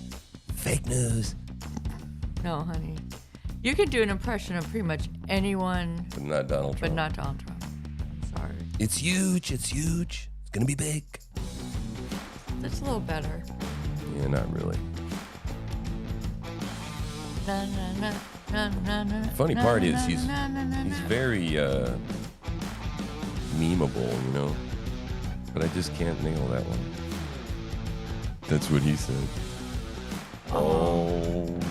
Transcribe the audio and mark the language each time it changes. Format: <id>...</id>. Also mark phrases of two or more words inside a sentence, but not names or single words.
<en>Fake news. No, honey. You can do an impression of pretty much anyone, But not Donald Trump. but not Donald Trump. I'm sorry. It's huge. It's huge. It's going to be big. That's a little better. Yeah, not really. Na, na, na, na, na, na, Funny na, part na, is he's na, na, na, he's na. very memeable, you know. But I just can't nail that one. That's what he said. Oh.</en>